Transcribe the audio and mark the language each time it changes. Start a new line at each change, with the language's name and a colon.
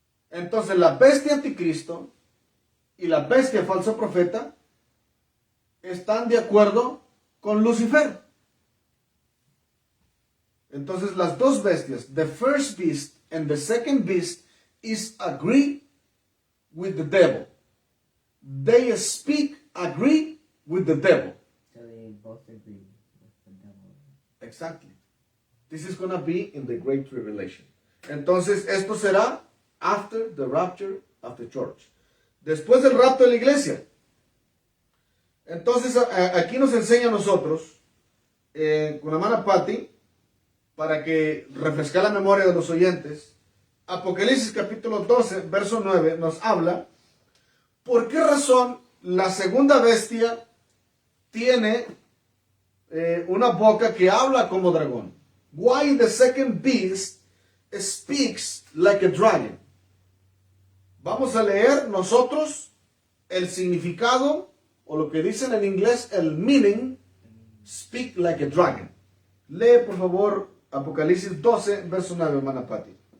Spanish: Entonces, la bestia anticristo y la bestia falso profeta están de acuerdo con Lucifer. Entonces, las dos bestias,
English: the first beast and the second beast, is agree with the devil. They agree with the devil. So they both agree with the devil. Exactly. This is going to be in the Great Tribulation.
Spanish: Entonces, esto será
English: after the rapture of the church.
Spanish: Después del rapto de la iglesia. Entonces, aquí nos enseña a nosotros, con la hermana Patty, para que refrescar la memoria de los oyentes, Apocalipsis capítulo 12, verso 9, nos habla por qué razón la segunda bestia tiene una boca que habla como dragón.
English: Why the second beast speaks like a dragon.
Spanish: Vamos a leer nosotros el significado, o lo que dicen en inglés, el meaning,
English: speak like a dragon.
Spanish: Lee por favor Apocalipsis 12, verso 9, hermana Patty.